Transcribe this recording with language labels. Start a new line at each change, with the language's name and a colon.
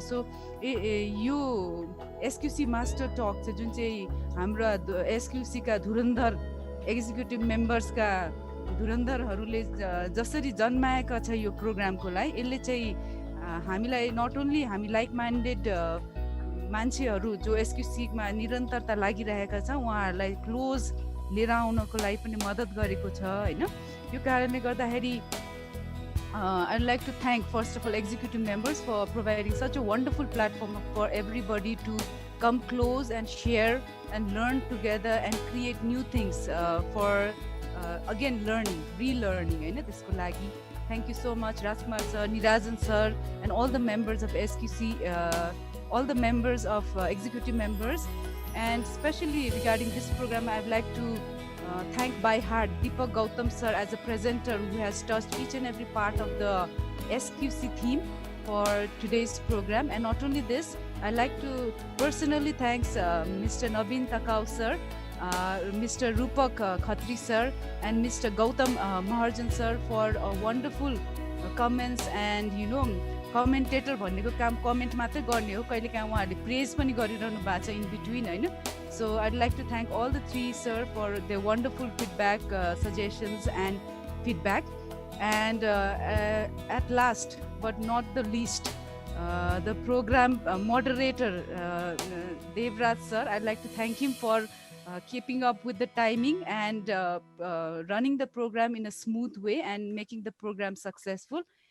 Nepali: So यो एसक्युसी master talk चाहिँ जुन चाहिँ हाम्रा एसक्युसीका धुरन्धर एक्जिक्युटिभ मेम्बर्सका धुरन्धरहरूले जसरी जन्माएका छ यो प्रोग्रामको लागि, यसले चाहिँ हामीलाई
English: not only
Nepali: हामी लाइक माइन्डेड मान्छेहरू जो एसक्युसीमा निरन्तरता लागिरहेका छ उहाँहरूलाई क्लोज लिएर आउनको लागि पनि मद्दत गरेको छ होइन। यो कारणले गर्दाखेरि
English: I'd like to thank first of all executive members for providing such a wonderful platform for everybody to come close and share and learn together and create new things for again learning, relearning
Nepali: होइन त्यसको लागि।
English: Thank you so much Rajkumar sir, Nirajan sir and all the members of SQC, all the members of executive members, and especially regarding this program I'd like to thank by heart Deepak Gautam sir as a presenter who has touched each and every part of the SQC theme for today's program. And not only this, I'd like to personally thank Mr. Naveen Takau sir, Mr. Rupak Khatri sir, and Mr. Gautam Maharjan sir for wonderful comments.
Nepali: And commentator भन्नेको काम comment मात्रै गर्ने हो, कहिलेकाहीँ उहाँहरूले प्रेज पनि गरिरहनु भएको छ
English: in between
Nepali: हैन.
English: So I'd like to thank all the three sir for their wonderful feedback, suggestions and feedback. And at last but not the least, the program moderator Devraj sir, I'd like to thank him for keeping up with the timing and running the program in a smooth way and making the program successful.